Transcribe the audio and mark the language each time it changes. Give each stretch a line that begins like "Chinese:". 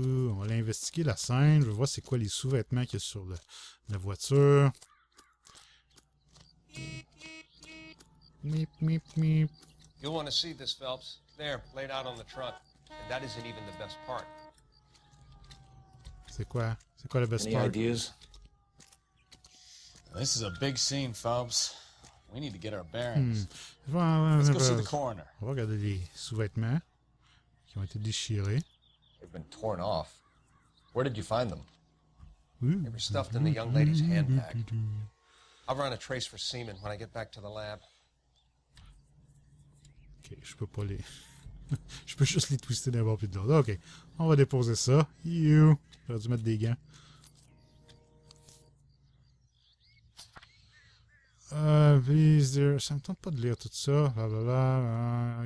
French: On va aller investiguer la scène. Je vais voir c'est quoi les sous-vêtements qu'il y a sur la voiture. Meep, meep, meep.
English: You'll want to see this, Phelps. There, laid out on the trunk. And that isn't even the best part.
French: C'est quoi? C'est quoi le best
English: Any part? ideas? This is a big scene, Phelps. We need to get our bearings. Let's Let's go see the coroner.
French: On va regarder les sous-vêtements qui ont été déchirés.
English: They've been torn off. Where did you find them? They were stuffed in the young lady's handbag. I'll run a trace for semen when I get back to the lab.
French: Ok, je peux pas les... je peux juste les twister d'un bord puis de l'autre. Ok, on va déposer ça.
English: You!
French: J'aurais dû mettre des gants.
English: Please, dear...
French: Ça me tente pas de lire tout ça. Blablabla.